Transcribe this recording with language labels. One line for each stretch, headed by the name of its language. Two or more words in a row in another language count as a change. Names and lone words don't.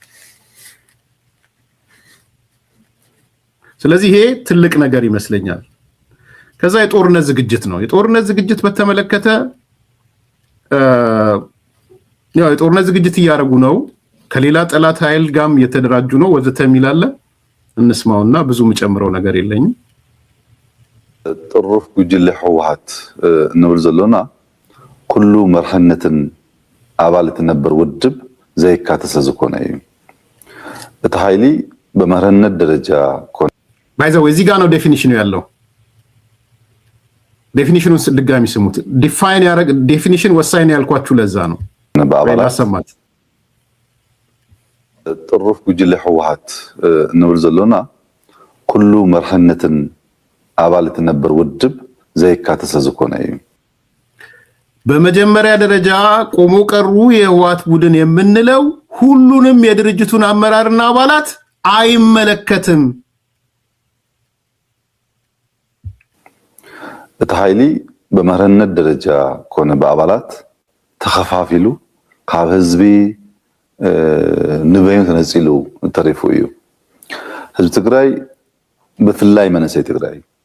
Amharic: ስለዚህ ይሄ ትልቅ ነገር ይመስለኛል ከዛ የጦርነት ዝግጅት ነው የጦርነት ዝግጅት በተመለከተ ያው የጦርነት ዝግጅት እያደረጉ ነው ከሌላ ጠላት ኃይል ጋም የተደራጁ ነው ወዘተ የሚላለ እንስማውና ብዙ መጨምረው ነገር የለኝም
Tigrinya: ጥሩፍ ጉጅለ ህወሓት እንብል ዘለና ኩሉ መርሐነትን አባላት ነበር ውድብ ዘይካተተ ዝኮነ እዩ እቲ ኃይሊ በመርሐነት ደረጃ ኮነ
Amharic: ባይዘው እዚህ ጋር ነው ዴፊኒሽኑ ያለው ዴፊኒሽኑን ድጋሚ ስሙት ዲፋይን ያረግ ዴፊኒሽን ወሳኝ ያልኳችሁ ለዛ ነው በአባላት ሰማት
Tigrinya: ጥሩፍ ጉጅለ ህወሓት እንብል ዘለና ኩሉ መርሐነትን አባላት ነበር ውድብ ዘይካተተ ዝኮነ እዩ
Amharic: በመጀመሪያ ደረጃ ቆሞ ቀሩ የህወሓት ቡድን የምንለው ሁሉንም የድርጅቱን አመራርና አባላት አይመለከትም
Tigrinya: እቲ ኃይሊ በመርሐነት ደረጃ ኮነ በአባላት ተኸፋፊሉ ካብ ህዝቢ ንበይኑ ተነፂሉ ተሪፉ እዩ ህዝቢ ትግራይ ብፍላይ መንእሰይ ትግራይ